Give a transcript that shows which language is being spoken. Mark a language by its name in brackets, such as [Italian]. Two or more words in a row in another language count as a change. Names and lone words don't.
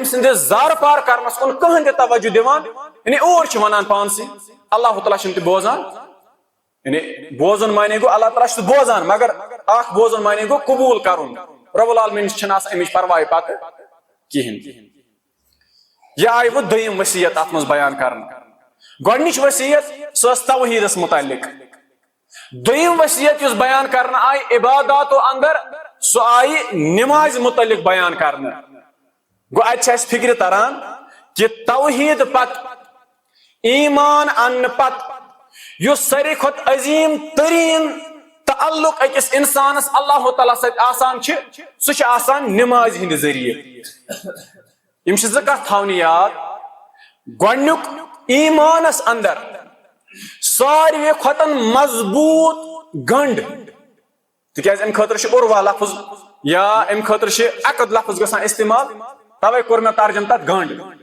[Kashmiri] سندس زار پار کرنس کن کہن تہ توجہ دِوان یعنی اور ونان پانسی اللہ تعالیٰ چھُنہٕ تہِ بوزان یعنی بوزن معنی گو اللہ تعالیٰ چھُ بوزان مگر اخ بوزن معنی گو قبول کرن [Arabic] رب العالمین [Kashmiri] چھنہٕ آسان امِچ پرواہ پتہ کہین یہ آئی وہ دویم وصیت ات مز بیان کرنا گۄڈنِچ وصیت سۄ ٲس توحیدس متعلق دویم وصیت یُس بیان کرنا آئی عباداتو اندر سۄ آئی نماز متعلق بیان کرنا گو اتہِ چھِ اَسہِ فکر تران کہ توحید پت ایمان ان پت یُس ساروی کھۄتہٕ عظیٖم تریٖن تعلق أکِس انسانس اللہ تعالیٰ سۭتۍ آسان چھِ سُہ چھُ آسان نماز ہٕنٛدِ ذٔریعہٕ یم چھِ زٕ کتھ تھاونہِ یاد گۄڈنیُک ایمانس اندر ساروی کھۄتہٕ مضبوط گنڈ تِکیازِ امہِ خٲطرٕ چھُ عُروا لفظ یا امہِ خٲطرٕ چھِ عقد لفظ گژھان استعمال توے کوٚر مےٚ ترجم تتھ گنڈ